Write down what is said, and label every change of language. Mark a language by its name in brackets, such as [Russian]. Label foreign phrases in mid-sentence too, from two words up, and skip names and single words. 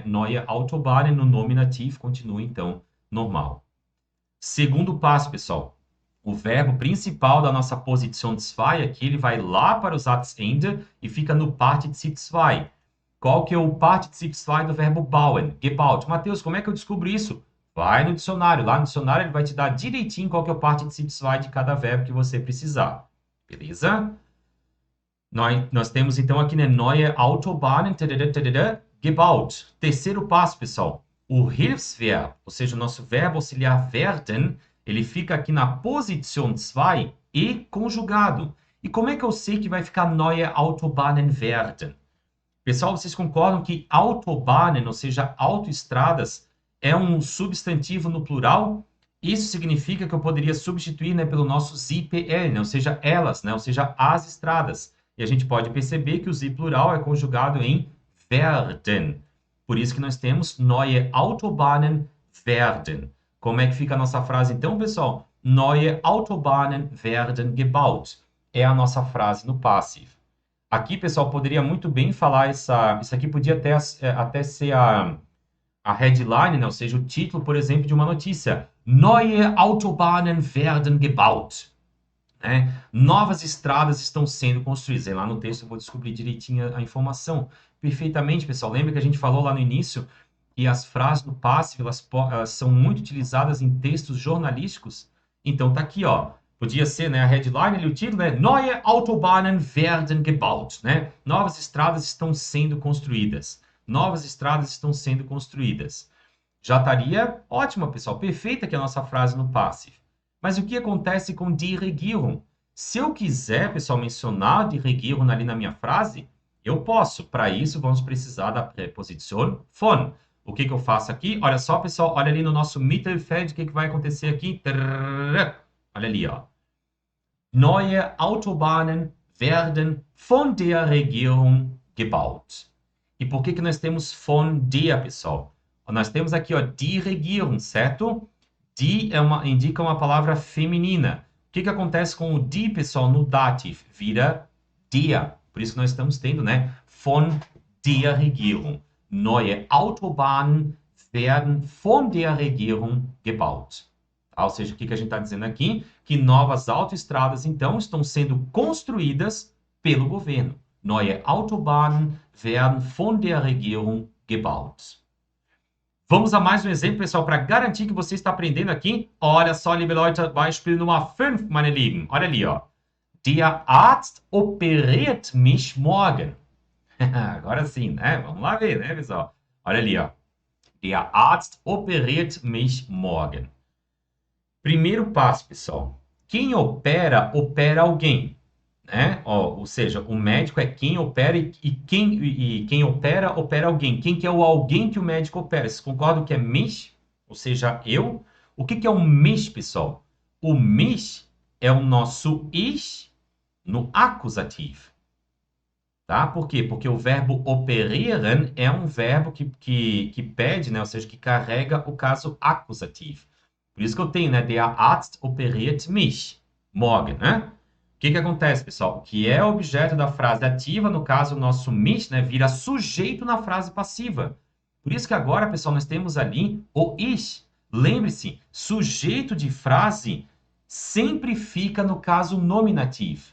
[German] Neue Autobahnen [Portuguese] no nominativo continua, então, normal. Segundo passo, pessoal. O verbo principal da nossa posição 2 aqui, ele vai lá para o Satzende e fica no Partizip 2. qual que é o Partizip 2 do verbo bauen, gebaut. Mateus, como é que eu descubro isso? Vai no dicionário. Lá no dicionário ele vai te dar direitinho qual que é o Partizip 2 de cada verbo que você precisar. Beleza? Nós temos então aqui, né, [German] neue Autobahnen, gebaut. [Portuguese] Terceiro passo, pessoal. O Hilfsverb, ou seja, o nosso verbo auxiliar werden, ele fica aqui na posição 2 e conjugado. E como é que eu sei que vai ficar [German] neue Autobahnen werden? [Portuguese] Pessoal, vocês concordam que Autobahnen, ou seja, autoestradas, é um substantivo no plural? Isso significa que eu poderia substituir, né, pelo nosso ZPL, né, ou seja, elas, né, ou seja, as estradas. E a gente pode perceber que o Z plural é conjugado em werden. Por isso que nós temos [German] neue Autobahnen werden. [Portuguese] Como é que fica a nossa frase então, pessoal? [German] Neue Autobahnen werden gebaut. [Portuguese] É a nossa frase no passivo. Aqui, pessoal, poderia muito bem falar isso aqui podia até ser a headline, né? Ou seja, o título, por exemplo, de uma notícia. [German] Neue Autobahnen werden gebaut. [Portuguese] Né? Novas estradas estão sendo construídas. Aí lá no texto eu vou descobrir direitinho a informação. Perfeitamente, pessoal. Lembra que a gente falou lá no início que as frases no passivo, elas são muito utilizadas em textos jornalísticos? Então, tá aqui, ó. Podia ser, né, a headline e o título, né? [German] Neue Autobahnen werden gebaut, [Portuguese] né? Novas estradas estão sendo construídas. Novas estradas estão sendo construídas. Já estaria ótima, pessoal. Perfeita aqui a nossa frase no passivo. Mas o que acontece com [German] die Regierung? [Portuguese] Se eu quiser, pessoal, mencionar [German] die Regierung [Portuguese] ali na minha frase, eu posso. Para isso, vamos precisar da preposição von. O que eu faço aqui? Olha só, pessoal, olha ali no nosso Mittelfeld, o que vai acontecer aqui? Olha ali, ó. [German] Neue Autobahnen werden von der Regierung gebaut. [Portuguese] E por que nós temos [German] von der, [Portuguese] pessoal? Nós temos aqui, ó, [German] die Regierung, [Portuguese] certo? Die indica uma palavra feminina. O que acontece com o die, pessoal, no dativ? Vira der. Por isso que nós estamos tendo, né? [German] Von der Regierung. Neue Autobahnen werden von der Regierung gebaut. [Portuguese] Ou seja, o que a gente está dizendo aqui? Que novas autoestradas, então, estão sendo construídas pelo governo. [German] Neue Autobahnen werden von der Regierung gebaut. [Portuguese] Vamos a mais um exemplo, pessoal, para garantir que você está aprendendo aqui. Olha só, [German] liebe Leute, Beispiel Nummer 5, meine Lieben. [Portuguese] Olha ali, ó. [German] Der Arzt operiert mich morgen. [Portuguese] Agora sim, né? Vamos lá ver, né, pessoal? Olha ali, ó. [German] Der Arzt operiert mich morgen. [Portuguese] Primeiro passo, pessoal. Quem opera, opera alguém. Né? Ou seja, o médico é quem opera e quem opera, opera alguém. Quem que é o alguém que o médico opera? Vocês concordam que é mich? Ou seja, eu? O que é um mich, pessoal? O mich é o nosso ich no acusativo. Tá? Por quê? Porque o verbo operieren é um verbo que pede, né? Ou seja, que carrega o caso acusativo. Por isso que eu tenho, né? [German] Der Arzt operiert mich morgen, [Portuguese] né? O que acontece, pessoal? O que é objeto da frase ativa, no caso, o nosso mich, né? Vira sujeito na frase passiva. Por isso que agora, pessoal, nós temos ali o ich. Lembre-se, sujeito de frase sempre fica no caso nominativo.